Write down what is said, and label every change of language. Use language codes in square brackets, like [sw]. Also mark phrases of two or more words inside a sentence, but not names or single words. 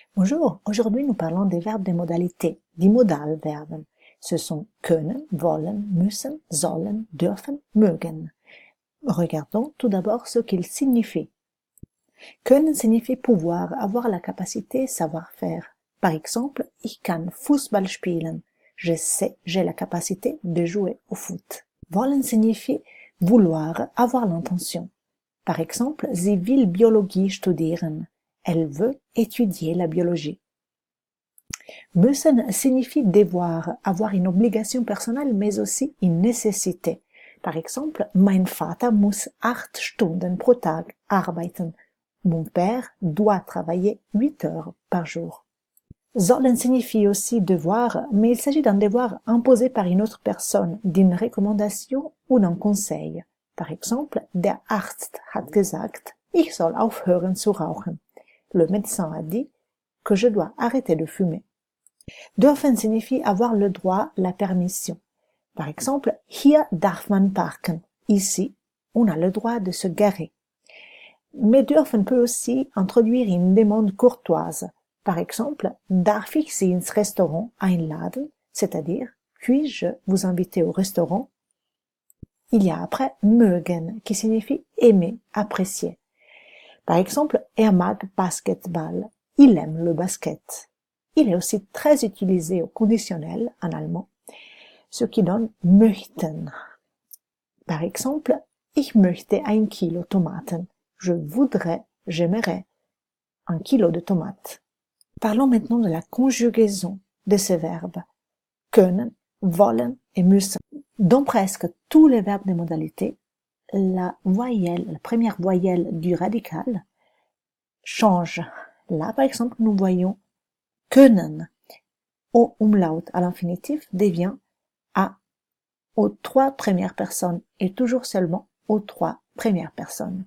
[fr] Bonjour, aujourd'hui nous parlons des verbes des modalités, [de] die Modalverben. [fr] Ce sont [de] können, wollen, müssen, sollen, dürfen, mögen. [fr] Regardons tout d'abord ce qu'ils signifient. Können signifie pouvoir, avoir la capacité, savoir faire. Par exemple, [de] ich kann Fußball spielen. [fr] Je sais, j'ai la capacité de jouer au foot. Wollen signifie vouloir, avoir l'intention. Par exemple, [de] sie will Biologie studieren. [fr] Elle veut étudier la biologie. Müssen signifie devoir, avoir une obligation personnelle, mais aussi une nécessité. Par exemple, [de] mein Vater muss 8 Stunden pro Tag arbeiten. [fr] Mon père doit travailler 8 heures par jour. Sollen signifie aussi devoir, mais il s'agit d'un devoir imposé par une autre personne, d'une recommandation ou d'un conseil. Par exemple, [de] der Arzt hat gesagt, ich soll aufhören zu rauchen. [fr] Le médecin a dit que je dois arrêter de fumer. Dürfen signifie avoir le droit, la permission. Par exemple, [de] hier darf man parken. [fr] Ici, on a le droit de se garer. Mais dürfen peut aussi introduire une demande courtoise. Par exemple, [de] darf ich Sie ins Restaurant einladen? [fr] C'est-à-dire, puis-je vous inviter au restaurant? Il y a après mögen, qui signifie aimer, apprécier. Par exemple, [de] mag Basketball. [fr] Il aime le basket. Il est aussi très utilisé au conditionnel en allemand, ce qui donne möchten. Par exemple, [de] ich möchte 1 Kilo Tomaten. [fr] Je voudrais, j'aimerais 1 kilo de tomates. Parlons maintenant de la conjugaison de ces verbes. [de] Können, wollen et müssen. [fr] Dans presque tous les verbes des modalités, la première voyelle du radical change. Là, par exemple, nous voyons können. Au umlaut à l'infinitif devient à aux 3 premières personnes et toujours seulement aux 3 premières personnes.